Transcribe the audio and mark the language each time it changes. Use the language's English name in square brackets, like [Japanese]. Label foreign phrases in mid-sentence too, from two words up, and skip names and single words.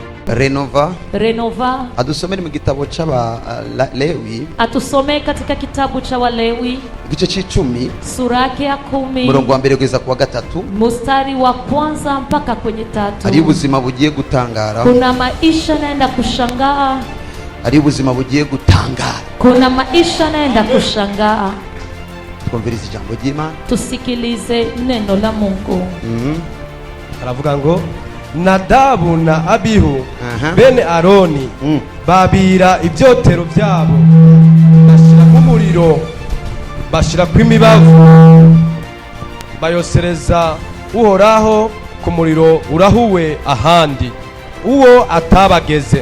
[Rundi] renova. Adusomere mu gitabo cy'aba Lewi, [Swahili] atusomee katika kitabu cha Walewi [Rundi] igice c'10 [Swahili] sura yake ya 10 [Rundi] murongo wa mbere kugeza ku wa 3 [Swahili] mstari wa kwanza mpaka kwenye 3. [Rundi] Ari ubuzima bugiye gutangara, [Swahili] kuna maisha naenda kushangaa. [Rundi] Ari ubuzima bugiye gutangara, [Swahili] kuna maisha naenda kushangaa. [Rundi] Twumvirize ijambo ry'Imana, [Swahili] tusikilize neno la Mungu. [Rundi] Aravuga ngo Nadabu na Abihu bene Aroni babira ibyotero byabo, bashira ku muriro, bashira ku imibavu, bayosereza Uhoraho ku muriro urahuwe ahandi uwo atabageze.